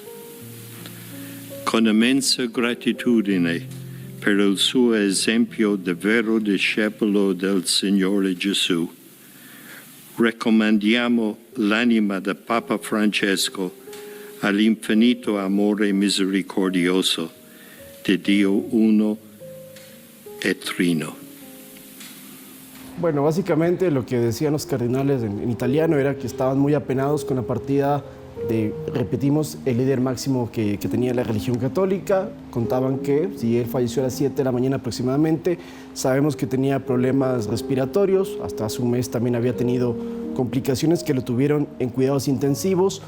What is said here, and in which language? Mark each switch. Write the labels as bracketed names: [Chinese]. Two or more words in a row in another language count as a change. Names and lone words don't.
[Italian] Con immensa gratitudine per il suo esempio di vero discepolo del Signore Gesù, raccomandiamo l'anima del Papa Francesco all'infinito amore misericordioso de Dio uno e trino. [Spanish] Bueno, básicamente lo que decían los cardenales en italiano era que estaban muy apenados con la partida de, repetimos, el líder máximo que tenía la religión católica. Contaban que si él falleció a las 7 de la mañana aproximadamente, sabemos que tenía problemas respiratorios, hasta hace un mes también había tenido complicaciones que lo tuvieron en cuidados intensivos.